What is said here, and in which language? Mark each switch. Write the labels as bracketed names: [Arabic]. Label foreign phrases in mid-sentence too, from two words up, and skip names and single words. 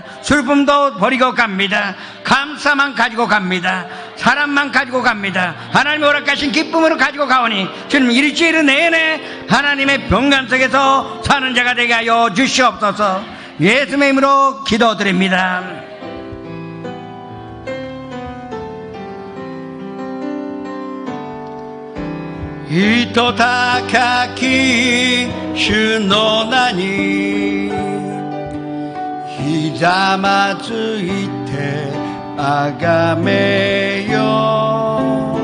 [Korean] 슬픔도 버리고 갑니다. 감사만 가지고 갑니다. 사랑만 가지고 갑니다. 하나님이 허락하신 기쁨으로 가지고 가오니 주님 일주일 내내 하나님의 평강 속에서 사는 자가 되게 하여 주시옵소서. 예수님의 이름으로 기도드립니다. [Japanese] 糸高き主の名にひざまずいてあがめよ。